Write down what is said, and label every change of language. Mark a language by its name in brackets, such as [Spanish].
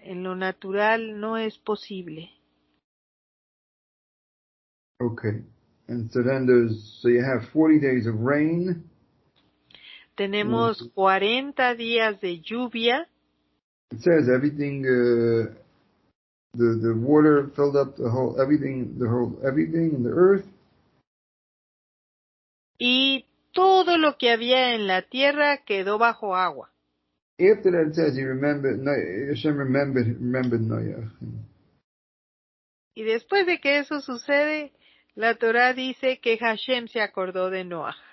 [Spanish] En lo natural no es posible. [English] Okay. And so then you have 40 days of rain. [Spanish] Tenemos 40 días de lluvia. [English] It says everything, the water filled up everything in the earth. [Spanish] Y todo lo que había en la tierra quedó bajo agua. [English] After that it says Hashem remembered Noach. [Spanish] Y después de que eso sucede, la Torá dice que Hashem se acordó de Noach.